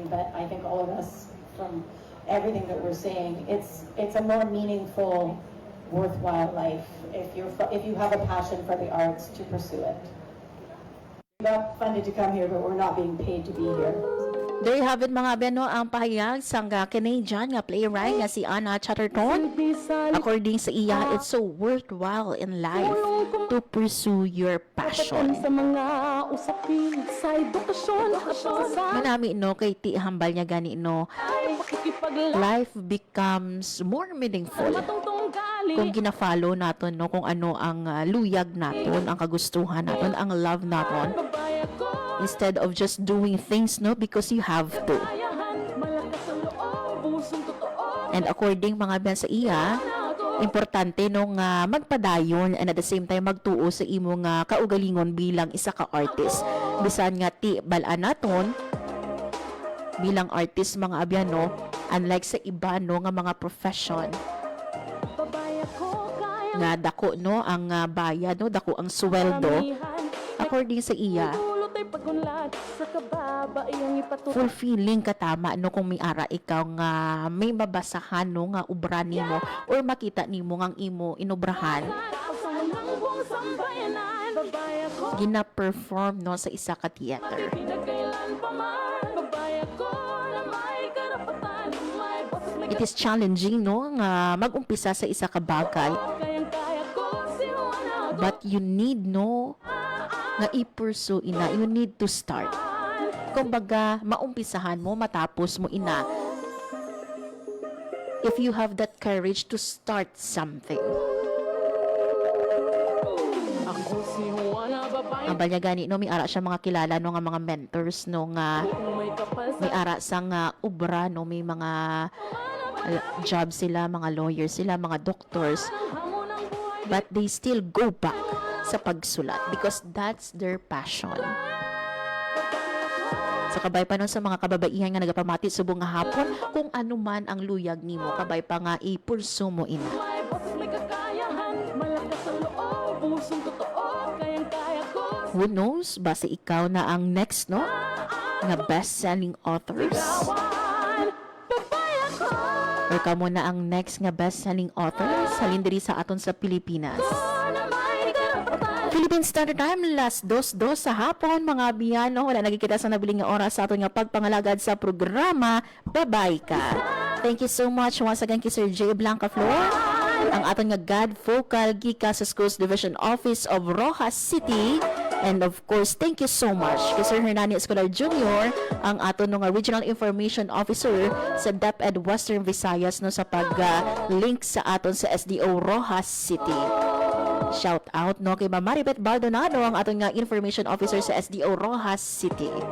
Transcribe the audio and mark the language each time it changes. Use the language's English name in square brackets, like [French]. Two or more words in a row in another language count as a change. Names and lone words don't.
[English] But I think all of us, from everything that we're saying, it's a more meaningful, worthwhile life if you have a passion for the arts to pursue it. We got funded to come here, but we're not being paid to be here. There you have it [Hiligaynon] mga abyan no, ang pahayag sang Canadian nga playwright nga si Anna Chatterton. According sa iya, [English] it's so worthwhile in life to pursue your passion. [Hiligaynon] Manami no, kay ti hambal niya gani no, [English] life becomes more meaningful [Hiligaynon] kung gina-follow naton no, kung ano ang luyag naton, ang kagustuhan naton, ang love naton. [English] instead of just doing things no because you have to. [Hiligaynon] And according mga biyan sa iya, importante nung magpadayon and [English] at the same time [Hiligaynon] magtuo sa imong kaugalingon bilang isa ka artist. Bisan nga ti balaan naton bilang artist mga abyan no, unlike sa iba no nga mga profession nga dako no ang bayad no, dako ang sweldo. According sa iya, fulfilling katama no kung may ara ikaw nga may mabasahan no nga ubra nimo or makita nimo nga imo inubrahan gina-perform no sa isa ka theater. [English] It is challenging [Hiligaynon] no nga mag-umpisa sa isa ka bagay, [English] but you need [Hiligaynon] no nga i-pursue ina, [English] you need to start. [Hiligaynon] Kumbaga, maumpisahan mo, matapos mo ina. [English] If you have that courage to start something. [Hiligaynon] Ang balyagani, no, may ara siya mga kilala, no, nga mga mentors, no, nga may ara sang ubra, no, may mga job sila, mga lawyers sila, mga doctors. [English] But they still go back [Hiligaynon] sa pagsulat [English] because that's their passion. [Hiligaynon] Sa kabay pa nun sa mga kababaihan nga nagapamati subong nga hapon, kung ano man ang luyag nimo, kabay pa nga ipursu mo ina. [English] Who knows, [Hiligaynon] basta ikaw na ang next, no? Nga [English] best-selling authors. [Hiligaynon] Or kamo na ang next nga [English] best-selling authors [Hiligaynon] halin diri sa aton sa Pilipinas. Philippine Standard Time, last 2:02 sa hapon, mga biyano. Wala nagkikita sa nabiling nga oras sa aton nga pagpangalagad sa programa. Babay ka. [English] Thank you so much once again kay Sir J. [Hiligaynon] Blanca Flor, ang aton nga God Vocal gika sa Schools Division Office of Rojas City. [English] And of course, thank you so much [Hiligaynon] kay Sir Hernani Escolar Jr., ang aton nga Regional Information Officer sa DepEd Western Visayas no sa pag-link sa aton sa SDO Rojas City. Shout out no kay Ma'am Maribeth Baldonado, ang aton nga Information Officer sa SDO Rojas City.